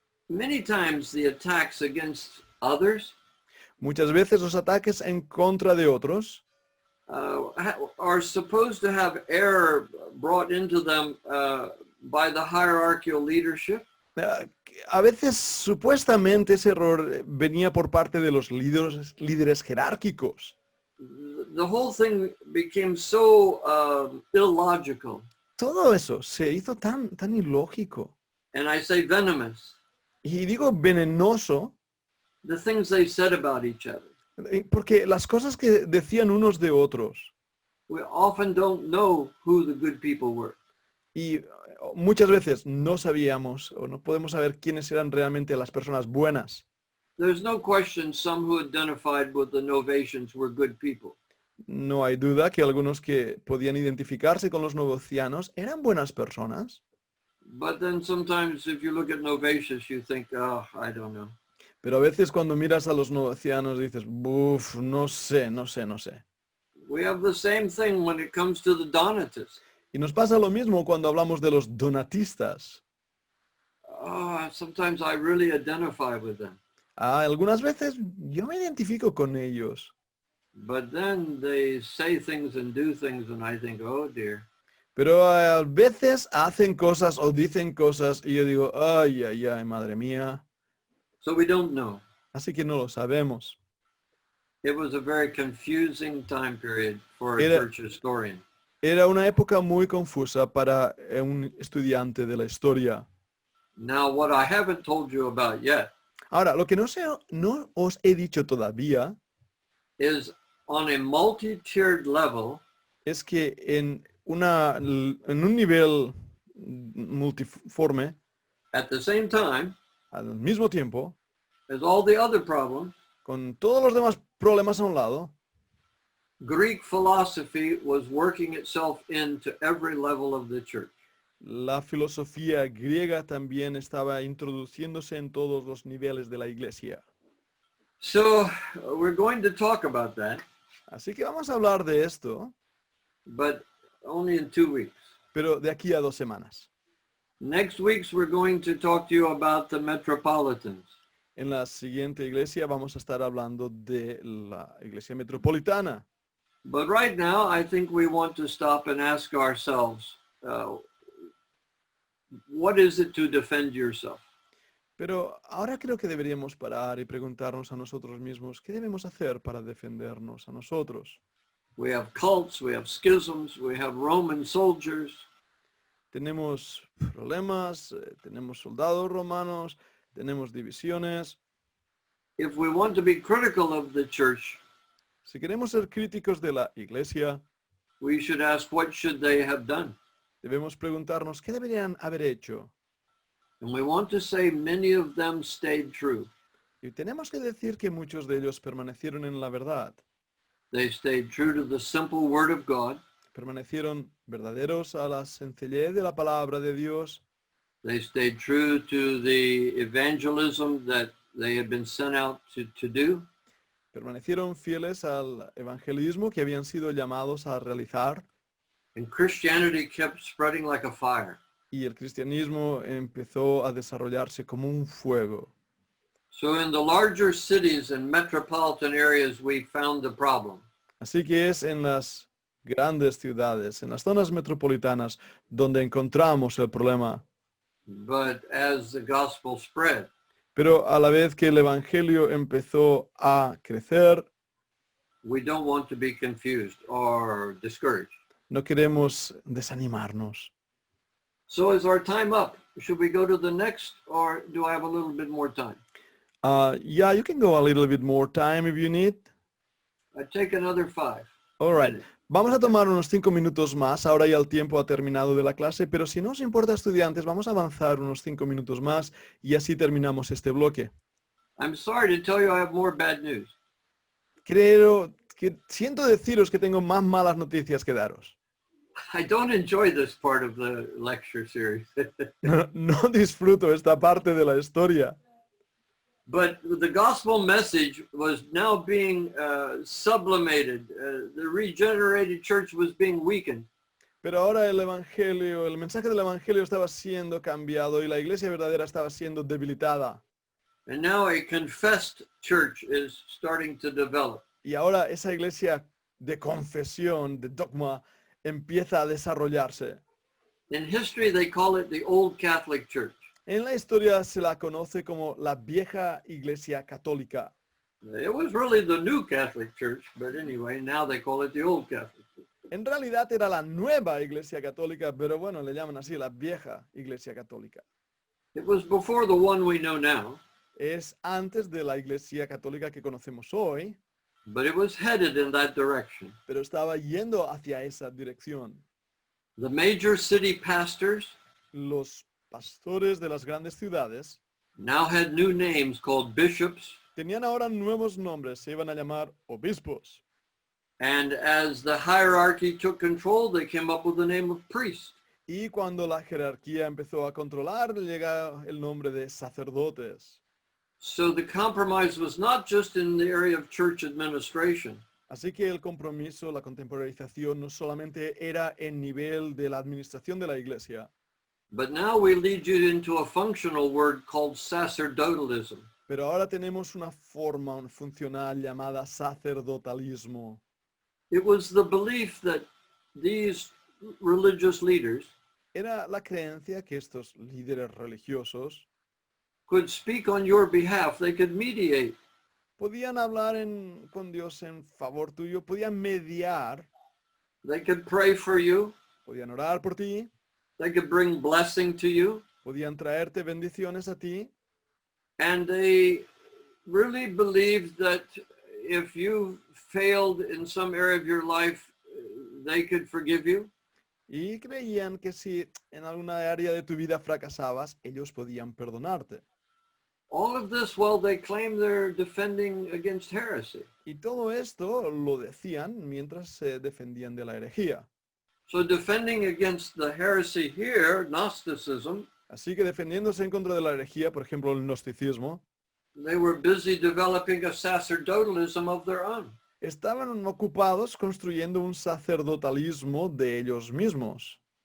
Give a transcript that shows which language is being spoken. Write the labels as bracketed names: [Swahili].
[English] Many times the attacks against others [Spanish] Muchas veces los ataques en contra de otros [English] are supposed to have error brought into them by the hierarchical leadership. [Spanish] A veces supuestamente ese error venía por parte de los líderes jerárquicos. [English] The whole thing became so illogical. [Spanish] Todo eso se hizo tan ilógico. [English] And I say venomous. [Spanish] Y digo venenoso [English] The things they said about each other. [Spanish] porque las cosas que decían unos de otros, [English] We often don't know who the good people were. [Spanish] y muchas veces no sabíamos o no podemos saber quiénes eran realmente las personas buenas. [English] There's no question some who identified with the Novatians were good people. [Spanish] No hay duda que algunos que podían identificarse con los novicianos eran buenas personas, [English] But then sometimes if you look at Novatius, you think, oh, I don't know. [Spanish] pero a veces cuando miras a los novicianos dices, uff, no sé. [English] We have the same thing when it comes to the Donatists. [Spanish] Y nos pasa lo mismo cuando hablamos de los donatistas. [English] Sometimes I really identify with them. [Spanish] Algunas veces yo me identifico con ellos, [English] But then they say things and do things and I think, oh dear. [Spanish] pero a veces hacen cosas o dicen cosas y yo digo, ay, madre mía. [English] So we don't know. [Spanish] Así que no lo sabemos. [English] It was a very confusing time period for a [Spanish] Era- [English] church historian. [Spanish] Era una época muy confusa para un estudiante de la historia. [English] Now, what I haven't told you about yet [Spanish] Ahora, lo que no os he dicho todavía [English] is on a multi-tiered level, [Spanish] es que en un nivel multiforme, [English] at the same time, [Spanish] al mismo tiempo, [English] as all the other problems, [Spanish] con todos los demás problemas a un lado, [English] Greek philosophy was working itself into every level of the church. [Spanish] la filosofía griega también estaba introduciéndose en todos los niveles de la iglesia. [English] So we're going to talk about that, [Spanish] Así que vamos a hablar de esto, [English] but only in 2 weeks. [Spanish] pero de aquí a 2 semanas. [English] Next week's we're going to talk to you about the metropolitans. [Spanish] En la siguiente iglesia vamos a estar hablando de la iglesia metropolitana. [English] But right now, I think we want to stop and ask ourselves, what is it to defend yourself? [Spanish] Pero ahora creo que deberíamos parar y preguntarnos a nosotros mismos, ¿qué debemos hacer para defendernos a nosotros? [English] We have cults, we have schisms, we have Roman soldiers. [Spanish] Tenemos problemas, tenemos soldados romanos, tenemos divisiones. [English] If we want to be critical of the church, [Spanish] Si queremos ser críticos de la iglesia, [English] we should ask, what should they have done? [Spanish] debemos preguntarnos, ¿qué deberían haber hecho? [English] And we want to say many of them stayed true. [Spanish] Y tenemos que decir que muchos de ellos permanecieron en la verdad, [English] They stayed true to the simple word of God. [Spanish] permanecieron verdaderos a la sencillez de la palabra de Dios, [English] They stayed true to the evangelism that they had been sent out to do. [Spanish] permanecieron fieles al evangelismo que habían sido llamados a realizar, [English] And Christianity kept spreading like a fire. [Spanish] y el cristianismo empezó a desarrollarse como un fuego. [English] So in the larger cities and metropolitan areas, we found the problem. [Spanish] Así que es en las grandes ciudades, en las zonas metropolitanas, donde encontramos el problema. [English] But as the gospel spread, [Spanish] Pero a la vez que el evangelio empezó a crecer, [English] we don't want to be confused or discouraged. [Spanish] no queremos desanimarnos. [English] So is our time up? Should we go to the next, or do I have a little bit more time? Yeah, you can go a little bit more time if you need. I take another 5. All right. [Spanish] Vamos a tomar unos 5 minutos más. Ahora ya el tiempo ha terminado de la clase, pero si no os importa, estudiantes, vamos a avanzar unos 5 minutos más y así terminamos este bloque. [English] I'm sorry to tell you I have more bad news. [Spanish] Creo que siento deciros que tengo más malas noticias que daros. [English] I don't enjoy this part of the lecture series. [Spanish] No disfruto esta parte de la historia. [English] But the gospel message was now being sublimated. The regenerated church was being weakened. [Spanish] Pero ahora el evangelio, el mensaje del evangelio estaba siendo cambiado y la iglesia verdadera estaba siendo debilitada. [English] And now a confessed church is starting to develop. [Spanish] Y ahora esa iglesia de confesión, de dogma, empieza a desarrollarse. [English] In history, they call it the Old Catholic Church. [Spanish] En la historia se la conoce como la vieja iglesia católica. [English] It was really the New Catholic Church, but anyway, now they call it the Old Catholic Church. [Spanish] En realidad era la nueva iglesia católica, pero bueno, le llaman así la vieja iglesia católica. [English] It was before the one we know now, [Spanish] Es antes de la iglesia católica que conocemos hoy, [English] but it was headed in that direction. [Spanish] pero estaba yendo hacia esa dirección. [English] The major city pastors [Spanish] Los pastores de las grandes ciudades [English] now had new names called bishops, [Spanish] tenían ahora nuevos nombres, se iban a llamar obispos. [English] and as the hierarchy took control, they came up with the name of priest. [Spanish] Y cuando la jerarquía empezó a controlar, llega el nombre de sacerdotes. [English] So the compromise was not just in the area of church administration, [Spanish] Así que el compromiso, la contemporalización, no solamente era en nivel de la administración de la iglesia, [English] but now we lead you into a functional word called sacerdotalism. [Spanish] pero ahora tenemos una forma funcional llamada sacerdotalismo. [English] It was the belief that these religious leaders [Spanish] Era la creencia que estos líderes religiosos [English] could speak on your behalf. They could mediate. [Spanish] podían hablar con Dios en favor tuyo, podían mediar, [English] They could pray for you. [Spanish] podían orar por ti, [English] They could bring blessing to you. [Spanish] podían traerte bendiciones a ti. [English] And they really believed that if you failed in some area of your life, they could forgive you. [Spanish] Y creían que si en alguna área de tu vida fracasabas, ellos podían perdonarte. [English] All of this while they claim they're defending against heresy. [Spanish] Y todo esto lo decían mientras se defendían de la herejía. [English] So defending against the heresy here, Gnosticism, [Spanish] Así que defendiéndose en contra de la herejía, por ejemplo, el gnosticismo, [English] they were busy developing a sacerdotalism of their own. [Spanish] estaban ocupados construyendo un sacerdotalismo de ellos mismos.